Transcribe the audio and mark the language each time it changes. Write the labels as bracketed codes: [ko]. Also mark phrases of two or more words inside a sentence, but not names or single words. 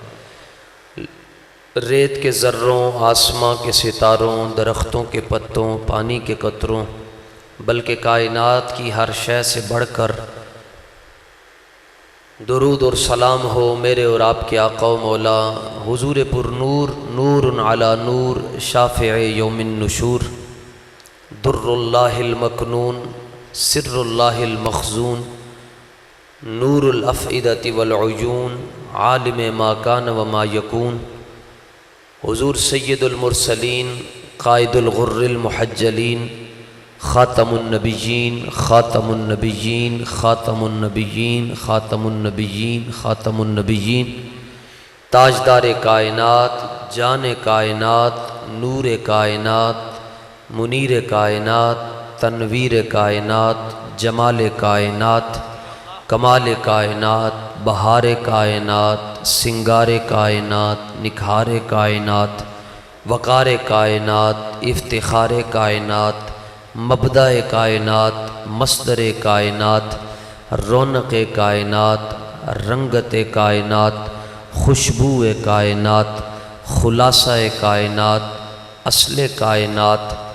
[ur] ریت کے ذروں، آسمان کے ستاروں، درختوں کے پتوں، پانی کے قطروں، بلکہ کائنات کی ہر شے سے بڑھ کر درود اور سلام ہو میرے اور آپ کے آقا و مولا حضور پرنور [ar] نور على نور شافع يوم النشور درّ الله المكنون سرّ الله المخزون نور الأفئدة والعيون عالم ما كان وما يكون حضور سيد المرسلين قائد الغر المحجلين خاتم النبيين خاتم النبيين خاتم النبيين خاتم النبيين خاتم النبيين [ur] تاجدار کائنات, جان کائنات، نور کائنات، منیر کائنات، تنویر کائنات، جمال کائنات، کمال کائنات، بہار کائنات، سنگار کائنات، نکھار کائنات، وقار کائنات، افتخار کائنات، مبدا کائنات، مصدر کائنات، رونق کائنات، رنگت کائنات، خوشبو کائنات، خلاصہ کائنات، اصل کائنات.